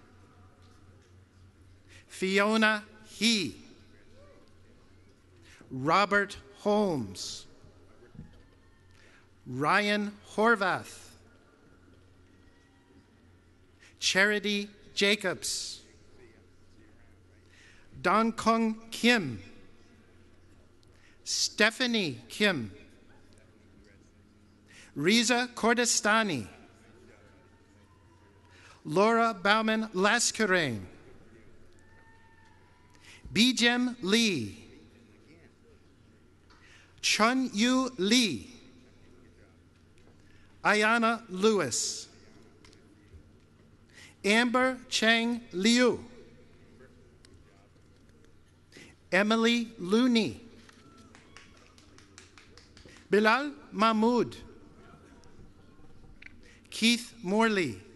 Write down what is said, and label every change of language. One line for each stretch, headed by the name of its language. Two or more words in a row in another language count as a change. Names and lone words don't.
English: Fiona He, Robert Holmes, Ryan Horvath, Charity Jacobs, Dong Kong Kim, Stephanie Kim, Riza Kordestani, Laura Bauman Laskerain, Bijem Lee, Chun Yu Lee, Ayana Lewis, Amber Chang Liu, Emily Looney, Bilal Mahmood, Keith Morley,